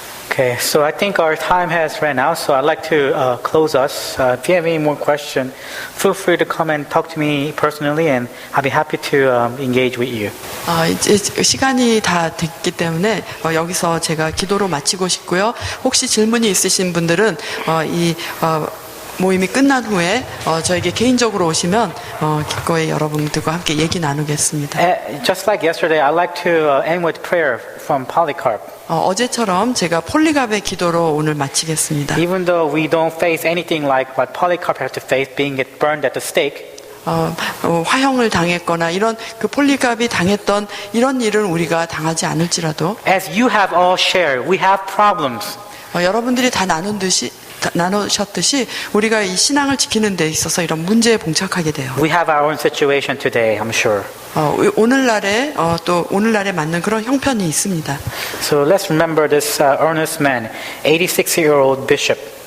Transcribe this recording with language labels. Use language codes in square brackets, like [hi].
[en] Okay, so I think our time has ran out, so I'd like to close us. If you have any more questions, feel free to come and talk to me personally, and I'll be happy to engage with you. [ko] 이제 시간이 다 됐기 때문에 여기서 제가 기도로 마치고 싶고요. 혹시 질문이 있으신 분들은 이 모임이 끝난 후에 저에게 개인적으로 오시면 기꺼이 여러분들과 함께 얘기 나누겠습니다. [en] Just like yesterday, I'd like to end with prayer from Polycarp. [ko] 어제처럼 제가 폴리갑의 기도로 오늘 마치겠습니다. [en] Even though we don't face anything like what Polycarp had to face, being burned at the stake, [ko] 화형을 당했거나 이런 그 폴리갑이 당했던 이런 일은 우리가 당하지 않을지라도, [en] as you have all shared, we have problems. [ko] 여러분들이 다 나누셨듯이 우리가 이 신앙을 지키는 데 있어서 이런 문제에 봉착하게 돼요. [en] We have our own situation today, I'm sure. [ko] 오늘날에 또 오늘날에 맞는 그런 형편이 있습니다. [en] So let's remember this earnest man, 86-year-old bishop.